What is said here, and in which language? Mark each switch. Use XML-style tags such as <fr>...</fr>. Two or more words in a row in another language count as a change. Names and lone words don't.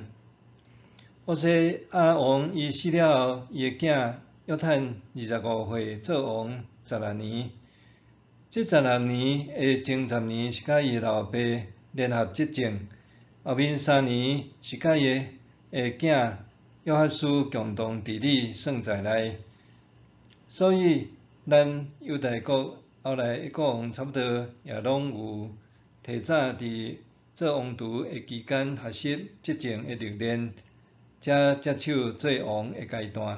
<nan>乌西亚王伊死了后，伊的囝约坦25岁做王16年。这16年的前10年是甲伊的老爸联合执政，后面3年是甲伊的囝约哈斯共同治理算在内。所以，咱犹大国后来的国王差不多也拢有提早伫做王族的期间学习执政的历练，才接手做王的阶段。</nan>